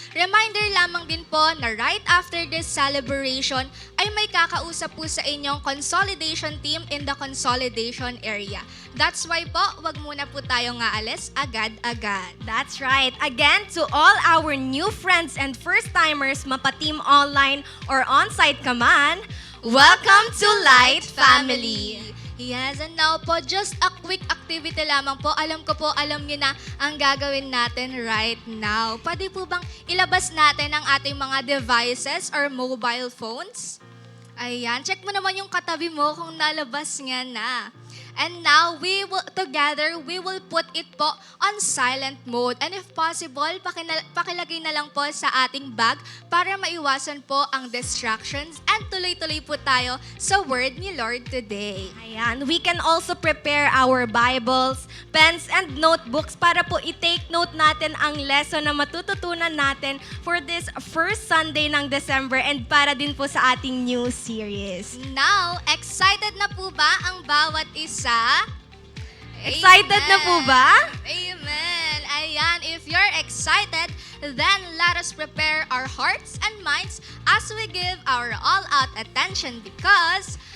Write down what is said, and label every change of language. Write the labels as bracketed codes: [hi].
[tl] Reminder lamang din po na right after this celebration ay may kakausap po sa inyong consolidation team [en] in the consolidation area. [tl] That's why po, wag muna po tayong aalis agad-agad. [en] That's right. Again, to all our new friends and first-timers, mapateam online or on-site ka man, welcome to Light Family. Yes, and now po, just a quick activity lamang po. [tl] Alam ko po, alam niyo na ang gagawin natin right now. Pwede po bang ilabas natin ang ating mga devices or mobile phones? Ayan, check mo naman yung katabi mo kung nalabas nga na. [en] And now, we will put it po on silent mode. And if possible, [tl] pakilagay na lang po sa ating bag para maiwasan po ang distractions and tuloy-tuloy po tayo sa word ni Lord today. [en] Ayan, we can also prepare our Bibles, pens, and notebooks [tl] para po i-take note natin ang lesson na matututunan natin [en] for this first Sunday ng December and para din po sa ating new series. [tl] Now, excited na po ba ang bawat isa? Excited na po ba? [en] Amen. Ayan, if you're excited, then let us prepare our hearts and minds as we give our all-out attention because